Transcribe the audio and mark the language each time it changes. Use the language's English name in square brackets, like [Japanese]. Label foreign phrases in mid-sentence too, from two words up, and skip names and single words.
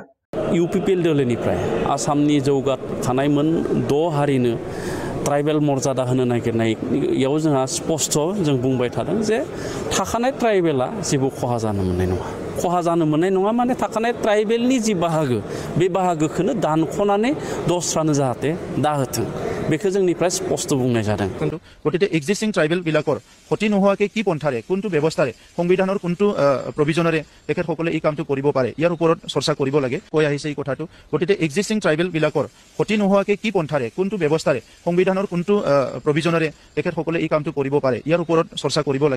[Bodo] UPPL दोलोनिफ्राय आसामनि जौगाखानाय मोन 6 हारिनो ट्राइबेल मर्यादा होनो नागिरनायाव जोंहा स्पष्ट जों बुंबाय थादों जे थाखानाय ट्राइबेला जेबो खहा जानो मोननाय नङा। खहा जानो मोननाय नङा माने थाखानाय ट्राइबेलनि जि बाहागो बे बाहागोखौनो दानख'नानै दस्रानो जाहाथे दाहोथों बेखौ जोंनिफ्राय स्पष्ट बुंनाय जादों। [Assamese] गतिके [English] existing tribal [Assamese] বিলাকৰ ক্ষতি নোহোৱাকৈ কি পন্থাৰে কোনটো ব্যৱস্থাৰে সংবিধানৰ কোনটো প্ৰভিজনেৰে তেখেতসকলে এই কামটো কৰিব পাৰে ইয়াৰ ওপৰত চৰ্চা কৰিব লাগে কৈ আহিছে এই কথাটো। গতিকে [English] existing tribal [Assamese] বিলাকৰ ক্ষতি নোহোৱাকৈ কি পন্থাৰে কোনটো ব্যৱস্থাৰে সংবিধানৰ কোনটো প্ৰভিজনেৰে তেখেতসকলে এই কামটো কৰিব পাৰে ইয়াৰ ওপৰত চৰ্চা কৰিব লাগে।